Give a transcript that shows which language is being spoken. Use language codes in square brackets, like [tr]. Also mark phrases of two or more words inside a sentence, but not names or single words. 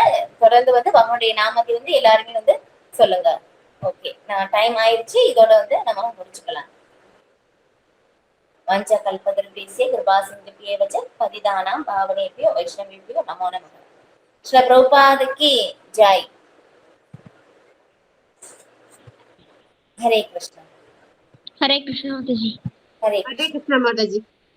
[ta] தொடர்ந்து வந்து பகவானுடைய நாமத்தை வந்து எல்லாருமே வந்து சொல்லுங்க. ஓகே, நான் டைம் ஆயிடுச்சு. இதோட வந்து நம்ம முடிச்சுக்கலாம். [sa] वाञ्छाकल्पतरुभ्यश्च कृपासिन्धुभ्य एव च पतितानां पावनेभ्यो वैष्णवेभ्यो नमो नमः. [hi] श्रील प्रभुपाद की जय. हरे कृष्ण. हरे कृष्ण माता जी. हरे कृष्ण माता जी.